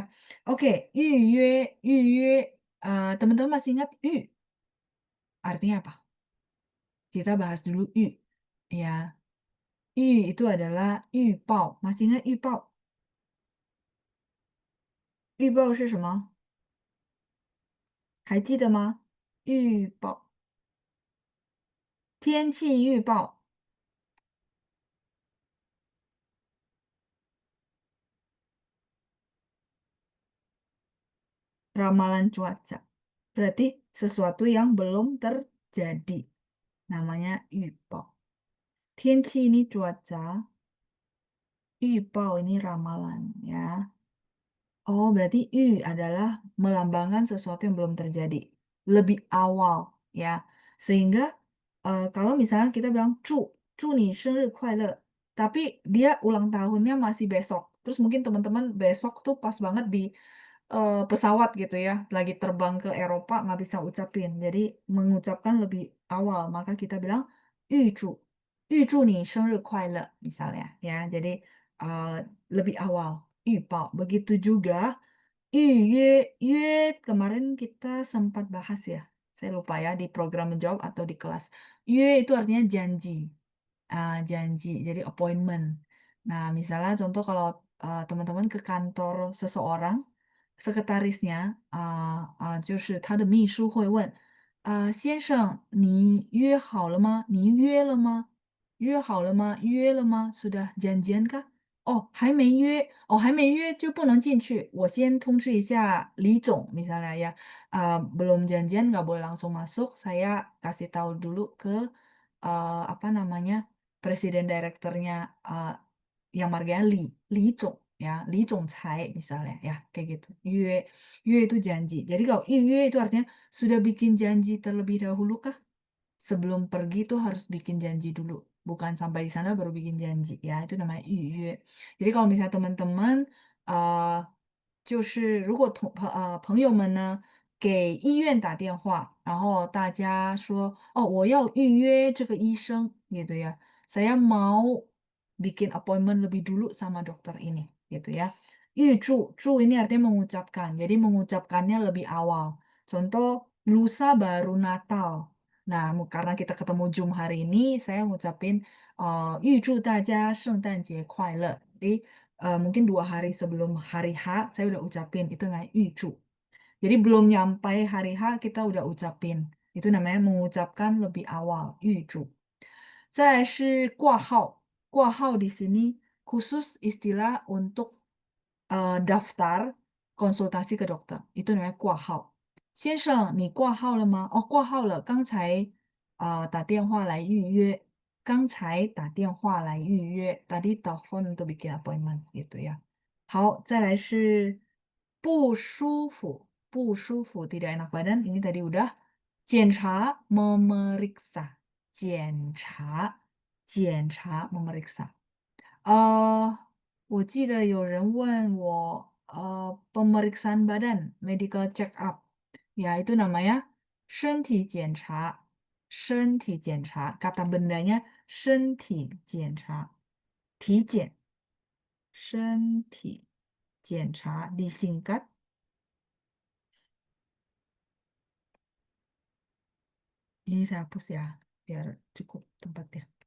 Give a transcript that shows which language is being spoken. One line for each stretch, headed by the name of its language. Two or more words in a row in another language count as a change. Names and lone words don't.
Indonesian: Oke,
Chinese: 预约,
Indonesian: teman-teman masih ingat artinya apa? Kita bahas dulu ya. Yu itu adalah 预报. Masih ingat 预报?
Chinese: 预报是什么？还记得吗？预报，天气预报。
Indonesian: Ramalan cuaca. Berarti sesuatu yang belum terjadi. Namanya yubao. Tianqi ini cuaca, yubao ini ramalan ya. Oh, berarti yu adalah melambangkan sesuatu yang belum terjadi. Lebih awal ya. Sehingga kalau misalnya kita bilang cu nih
Chinese: 生日快乐,
Indonesian: tapi dia ulang tahunnya masih besok. Terus mungkin teman-teman besok tuh pas banget di pesawat gitu ya, lagi terbang ke Eropa nggak bisa ucapin. Jadi mengucapkan lebih awal, maka kita bilang
Chinese: 预祝你生日快乐
Indonesian: misalnya ya. Jadi lebih awal,
Chinese: 预报.
Indonesian: Begitu juga 预约 kemarin kita sempat bahas ya. Saya lupa ya di program menjawab atau di kelas. Yue itu artinya janji. Janji, jadi appointment. Nah, misalnya contoh kalau teman-teman ke kantor seseorang, sekretarisnya
Chinese: 就是他的秘书会问先生，你约好了吗？
Indonesian: 您约了吗？约好了吗？约了吗 ？ sudah janjian kah？
Chinese: 哦，还没约，哦，还没约就不能进去。我先通知一下李总
Indonesian: ，misalnya ya, belum janjian nggak boleh langsung masuk. Saya kasih tahu dulu ke apa namanya presiden direkturnya yang marganya Li Zong ya, Li Zongcai misalnya ya, kayak gitu. Yue itu janji. Jadi kalau yue itu artinya sudah bikin janji terlebih dahulu kah? Sebelum pergi tuh harus bikin janji dulu. Bukan sampai di sana baru bikin janji ya, itu namanya yue. Jadi kalau misalnya teman-teman
Chinese: 就是如果朋友们呢给医院打电话，然后大家说哦我要预约这个医生
Indonesian: gitu ya. Saya mau bikin appointment lebih dulu sama dokter ini gitu ya. 预祝 ini artinya mengucapkan. Jadi mengucapkannya lebih awal. Contoh lusa baru Natal. Nah, karena kita ketemu Zoom hari ini, saya ngucapin
Chinese: 预祝大家圣诞节快乐.
Indonesian: Jadi mungkin 2 hari sebelum hari H saya udah ucapin itu namanya 预祝. Jadi belum nyampe hari H kita udah ucapin. Itu namanya mengucapkan lebih awal,
Chinese: 预祝. 再来是挂号，挂号
Indonesian: di sini khusus istilah untuk daftar konsultasi ke dokter. Itu namanya 挂号。先生，你挂号了吗？
Chinese: 哦，挂号了，刚才打电话来预约。刚才打电话来预约
Indonesian: ，tadi telepon untuk bikin appointment gitu ya.
Chinese: 好，再来是不舒服，不舒服
Indonesian: tidak enak badan. Ini tadi udah.
Chinese: 检查 memeriksa，检查，检查 memeriksa。我记得有人问我
Indonesian: pemeriksaan badan
English: medical check up，
Indonesian: ya itu namanya
Chinese: 身体检查，身体检查
Indonesian: kata bendanya
Chinese: 身体检查，体检，身体检查
Indonesian: disingkat ini saya hapus ya biar cukup tempatnya.